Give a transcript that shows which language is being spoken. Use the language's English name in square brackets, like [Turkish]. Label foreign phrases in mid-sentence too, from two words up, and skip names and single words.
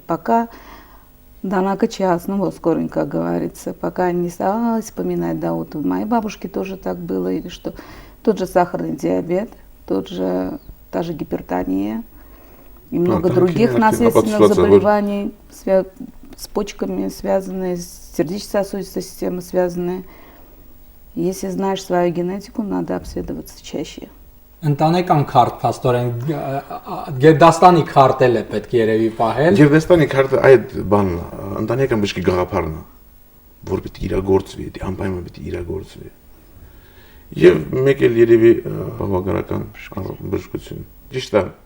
[Russian] Пока дана час, ну вот скоренько говорится, пока не стала вспоминать, да, вот у моей бабушки тоже так было, или что тот же сахарный диабет, та же гипертония и много других наследственных заболеваний, с почками связанные, с сердечно-сосудистой системой связанные. Если знаешь свою генетику, надо обследоваться чаще. [Armenian] Ընտանեկան քարտ փաստորեն Գերդաստանի քարտել է պետք երևի պահել։ Գերդաստանի քարտը այդ բանն է, ընտանեկան բժշկի գաղափարն է, որ պետք է իրագործվի, դա անպայման պետք է իրագործվի։ Եվ մեկ էլ երևի բավականական բժշկություն։ Ճիշտ է,